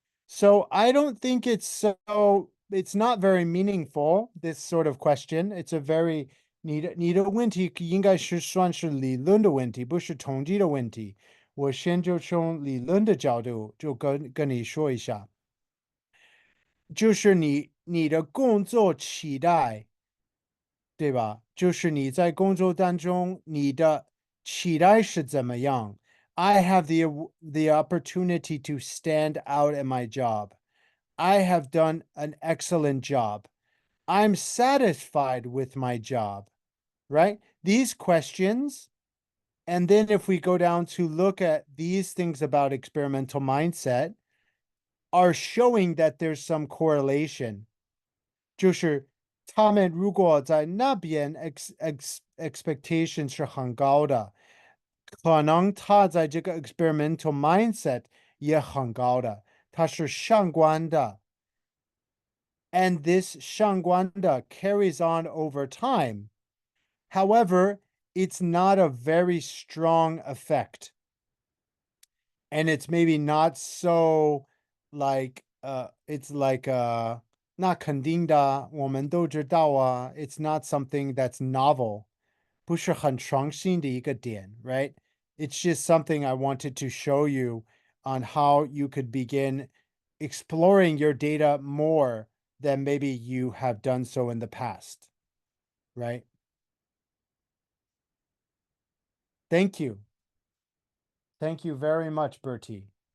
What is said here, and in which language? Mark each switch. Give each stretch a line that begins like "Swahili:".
English: So I don't think it's not very meaningful, this sort of question. It's a very
Chinese: 你的问题应该是算是理论的问题，不是统计的问题。我先就从理论的角度就跟你说一下，就是你的工作期待，对吧？就是你在工作当中你的期待是怎么样？
English: I have the opportunity to stand out at my job. I have done an excellent job. I'm satisfied with my job, right? These questions. And then if we go down to look at these things about experimental mindset, are showing that there's some correlation.
Chinese: 就是他们如果在那边 expectation 是很高的，可能他在这个 experimental mindset 也很高的，它是相关的。
English: And this 相关的 carries on over time. However, it's not a very strong effect. And it's maybe not so like it's like not
Chinese: 肯定的，我们都知道啊,
English: it's not something that's novel.
Chinese: 不是很创新的一个点, right?
English: It's just something I wanted to show you on how you could begin exploring your data more than maybe you have done so in the past, right? Thank you. Thank you very much, Bertie.